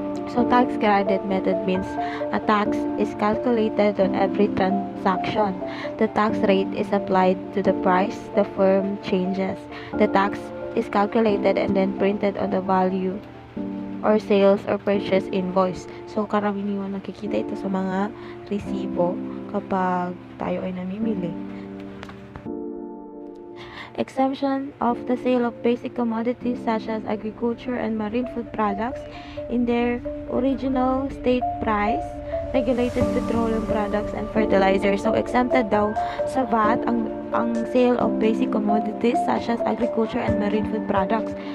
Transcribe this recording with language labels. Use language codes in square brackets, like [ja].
[en] So, tax credit method means a tax is calculated on every transaction. The tax rate is applied to the price the firm changes. The tax is calculated and then printed on the value or sales or purchase invoice. [tl] So, karaniwan nakikita ito sa mga resibo kapag tayo ay namimili. [en] Exemption of the sale of basic commodities such as agriculture and marine food products in their original state price, regulated petroleum products and fertilizers. So, exempted [tl] daw sa VAT ang [en] sale of basic commodities such as agriculture and marine food products.